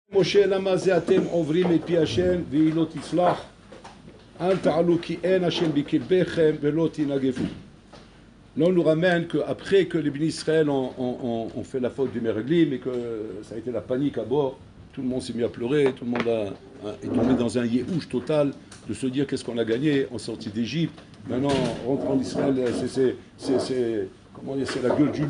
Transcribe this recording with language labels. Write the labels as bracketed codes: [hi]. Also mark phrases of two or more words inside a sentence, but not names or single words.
[he] משה למה זה אתם עוברים את פי השם והיא לא תצלח אל תעלו כי אין השם בקרבכם ולא תנגפו. [fr] Là on nous ramène qu'après que les bénis Israël ont fait la faute du Meraglim et que ça a été la panique à bord, tout le monde s'est mis à pleurer, tout le monde est tombé dans un yéhouch total de se dire qu'est-ce qu'on a gagné, on est sorti d'Égypte, maintenant on rentre en Israël, c'est la gueule du loup.